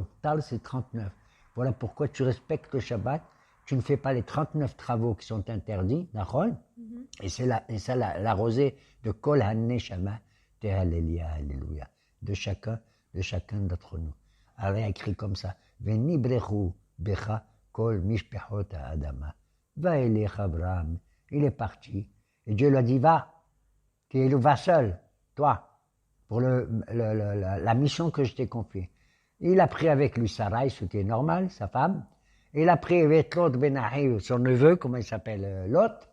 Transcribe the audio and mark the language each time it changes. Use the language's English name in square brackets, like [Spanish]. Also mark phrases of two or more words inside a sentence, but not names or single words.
[French] Tal, c'est 39. Voilà pourquoi tu respectes le Shabbat. Tu ne fais pas les 39 travaux qui sont interdits, d'accord? Et c'est la rosée de [Hebrew] כל הנשמה תהלליה, [French] Alléluia. De chacun d'entre nous. Alors, il a écrit comme ça. [Hebrew] ונברכו בך כל משפחות האדמה. וילך [French] Abraham. Il est parti. Et Dieu lui a dit, va. Tu vas seul, toi, pour la mission que je t'ai confiée. Il a pris avec lui Sarai, ce qui est normal, sa femme. Il a pris avec Lot Ben son neveu, comment il s'appelle, Lot.